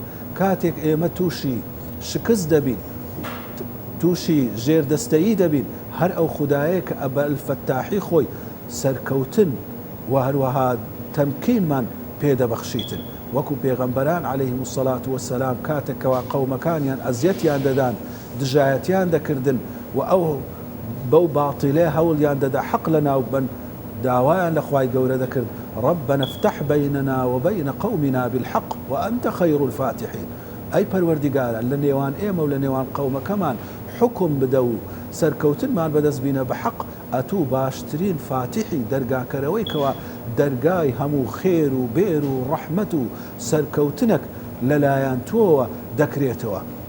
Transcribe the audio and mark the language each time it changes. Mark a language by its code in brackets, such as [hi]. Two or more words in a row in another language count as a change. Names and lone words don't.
[ckb] کاتێک ئێمە تووشی شکست دەبین، تووشی ژێردەستەیی دەبین، هەر ئەو خودایە کە بە ئەلفەتاحی خۆی سەرکەوتن و هەروەها تەمکینمان پێدەبەخشیتن. وەکو پێغەمبەران [ar] عەلەیهیم السەڵات وەسەلام [ckb] کاتێکەوە قەومەکانیان ئەزیەتیان دەدان، دژایەتیان دەکردن و ئەو بەو باتیلێ هەوڵیان دەدا حەق لە ناو بن، داوایان لە خوای گەورە دەکرد [ar] ربنا افتح بيننا وبين قومنا بالحق وأنت خير الفاتحين. [ckb] ئەی پەروەردیگارە لە نێوان ئێمە و لە نێوان قەومەکەمان حکم بدە و سەرکەوتنمان بەدەست بینە بە حەق، ئەتوو باشترین فاتحی دەرگاکەرەوەی کەوا دەرگای هەموو خێر و بێر و ڕەحمەت و سەرکەوتنك لەلایەن تۆوە دەکرێتەوە.